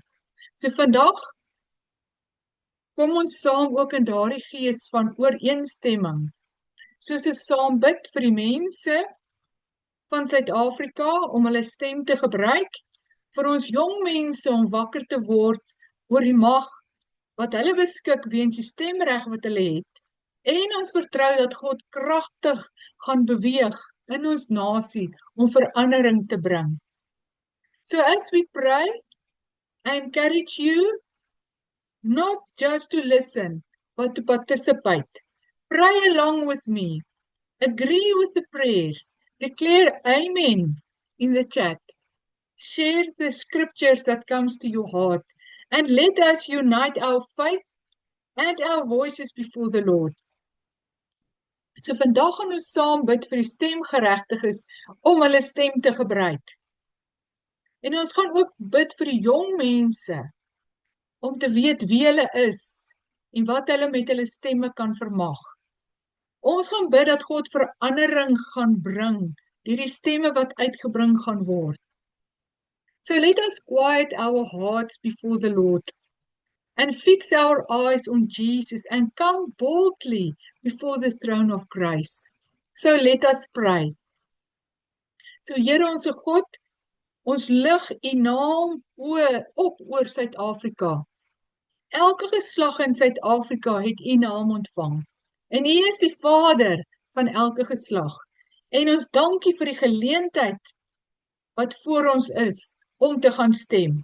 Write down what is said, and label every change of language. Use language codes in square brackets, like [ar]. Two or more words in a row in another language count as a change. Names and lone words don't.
[af] So vandag kom ons saam ook in daardie gees van ooreenstemming, soos 'n saam bid vir die mense van Suid-Afrika om hulle stem te gebruik, vir ons jong mense om wakker te word oor die mag wat hulle beskik weens die stemreg wat hulle het, en ons vertrou dat God kragtig gaan beweeg in ons nasie om verandering te bring. [en] So as we pray, I encourage you not just to listen, but to participate. Pray along with me. Agree with the prayers. Declare Amen in the chat. Share the scriptures that comes to your heart. And let us unite our faith and our voices before the Lord. [af] So vandag gaan ons saam bid vir die stemgeregtiges om hulle stem te gebruik. En ons gaan ook bid vir die jong mense om te weet wie hulle is en wat hulle met hulle stemme kan vermag. Ons gaan bid dat God verandering gaan bring deur die stemme wat uitgebring gaan word. [en] So let us quiet our hearts before the Lord and fix our eyes on Jesus and come boldly before the throne of grace. So let us pray. [af] So Here onse God, ons lig U naam op oor Suid-Afrika. Elke geslag in Suid-Afrika het U naam ontvang. En U is die Vader van elke geslag. En ons dankie vir die geleentheid wat voor ons is om te gaan stem.